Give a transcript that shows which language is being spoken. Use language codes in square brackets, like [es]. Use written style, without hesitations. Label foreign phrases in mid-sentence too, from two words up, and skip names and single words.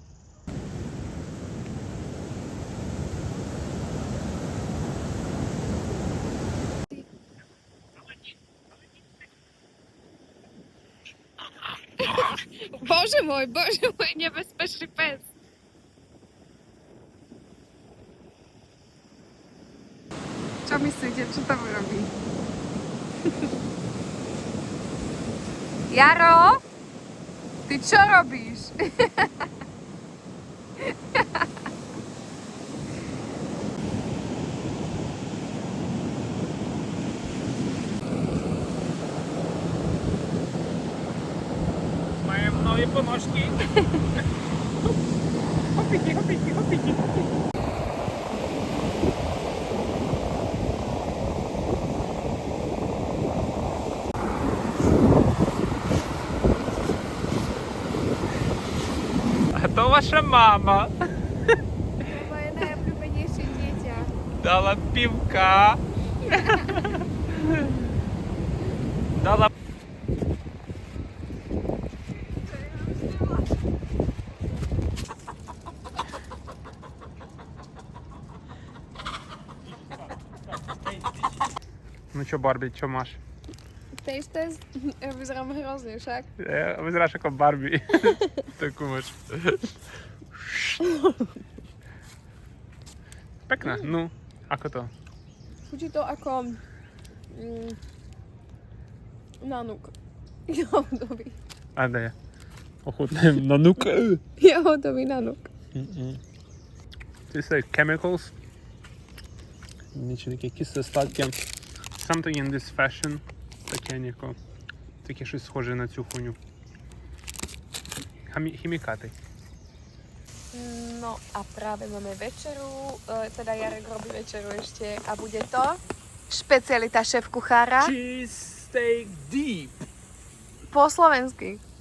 [sk] Bože môj, nebezpečný pes. Čo myslíte, čo tam robí? Jaro? Ty čo robíš? [uk] Маємо нові поножки. Хопіки, хопіки, хопіки. А то ваша мама [sk] Moje najobľúbenejšie dieťa. [uk] дала півка. Дала. Ну що, Барбі, що Маш? [en] Taste test? [sk] Ja vyzerám hrozne však. Vyzeráš ako Barbie. Takú máš. Pekná, no. Ako to? Chutí to ako nanuk. Jahodový. A daj. Ochutnám na nuk. Jahodový nanuk. [en] These are chemicals. [sk] Niečo také kyslé, sladké. [en] Something in this fashion. [uk] Таке щось схоже на цю хуйню. [sk] Chemikáty. No a práve máme večeru, teda Jarek robí večeru ešte a bude to špecialita šéf kuchára. [en] Cheese steak deep. [sk] Po slovensky.